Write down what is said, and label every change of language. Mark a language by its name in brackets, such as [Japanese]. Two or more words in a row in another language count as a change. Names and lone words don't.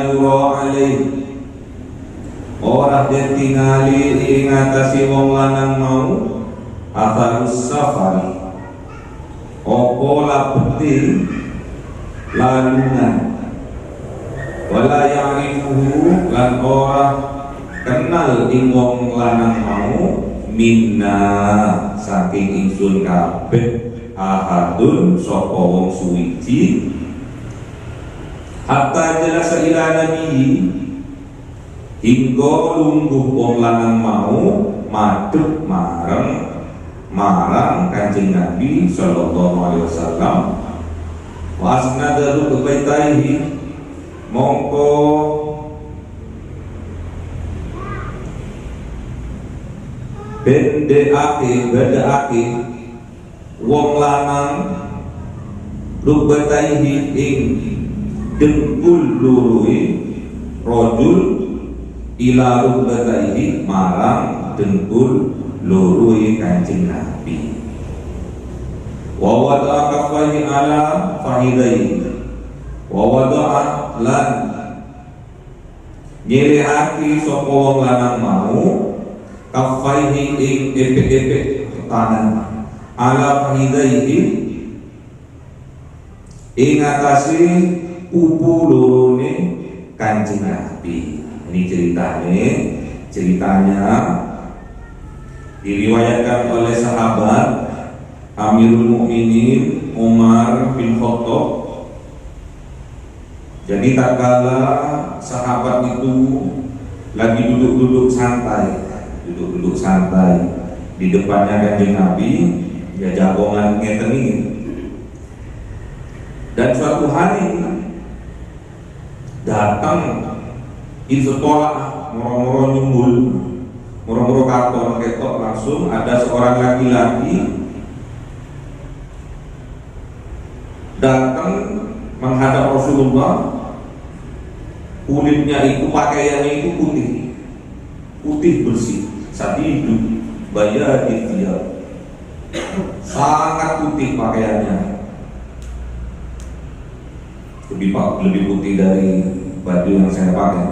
[Arabic] يرى عليه, [Javanese] ora den tingali ing atase wong lanang mau [Arabic] أثر السفر, [Javanese] apa labeti lalungan, [Arabic] ولا يعرفه, [Javanese] lan ora kenal ing wong lanang mau minna saking ingsun kabeh ahadun sapa wong suwiji, [Arabic] حتى جلس إلى النبي, [Javanese] hingga lungguh wong lanang mau madhep marang Kanjeng Nabi [Arabic] صلى الله عليه وسلم, وأسنده ببيتيه, [Javanese] mongko bedakake wong lanang rubataihi ing dengkul luruhi [Arabic] رجل إلى ركبتيه [Javanese] marang dengkul luruhi Kanjeng Nabi, [Arabic] ووضع كفيه على فخذيه، ووضع lan [Javanese] nyirihake sapa wong lanang mau kaffaihi ing epek-epek tangan [Arabic] على فخذيه [Javanese] ing atase pupu lorone Kanjeng Nabi. [Indonesian] Ini ceritanya diriwayatkan oleh sahabat Amirul Mukminin Umar bin Khattab. Jadi tatkala sahabat itu lagi duduk-duduk santai di depannya Kanjeng Nabi, ya [Javanese] jagongan ngeten [Indonesian] ini. Dan suatu hari datang sekolah [Javanese] moro-moro nyumbul, moro-moro katon ketok, [Indonesian] langsung ada seorang laki-laki datang menghadap Rasulullah. Kulitnya itu, pakaiannya itu putih bersih, [Arabic] شديد بياض الثياب, [Indonesian] sangat putih pakaiannya, lebih putih dari baju yang saya pakai.